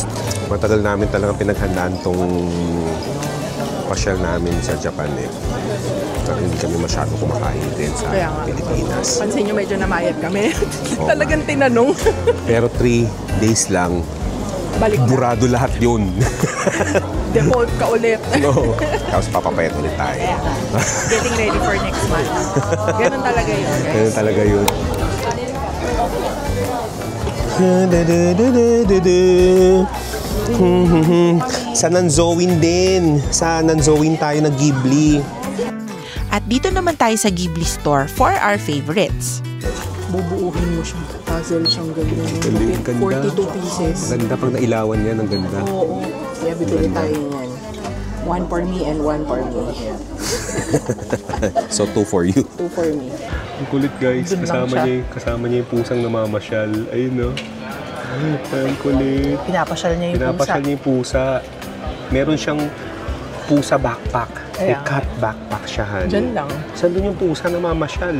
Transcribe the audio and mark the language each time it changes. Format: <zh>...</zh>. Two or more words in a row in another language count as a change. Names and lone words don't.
<tl>Matagal namin talagang pinaghandaan tong pasyal namin sa Japan eh. At hindi kami masyado kumakain din sa Pilipinas. Pansin nyo, medyo namayat kami. Talagang tinanong. Pero 3 days lang, Balik na. burado lahat yun. Default ka ulit. No. Tapos papapayat ulit tayo.</tl> <en>Getting ready for next month.</en> <tl>Ganun talaga yun, guys. Ganun talaga yun. Sa Nanzowin din. Sa Nanzowin tayo nag Ghibli. At dito naman tayo sa Ghibli store</tl> <en>for our favorites.</en> <tl>Bubuuhin mo siya. Puzzle siyang ganyan. Ganda. 42 pieces. Ganda pag nailawan yan. Ang ganda. Oo. Kaya bibili tayo yan.</tl> <en>1 for me and 1 for me. So 2 for you. 2 for me.</en> <tl>Ang kulit guys. Dun lang siya. Kasama niya yung pusang namamasyal. Ayun no. Ang kulit. Pinapasyal niya yung Pinapasyal niya yung pusa. Meron siyang pusa backpack. May Ayan.</tl> <en>cat backpack</en> <tl>siya, honey. Diyan lang. Saan doon yung pusa na mamasyal?</tl>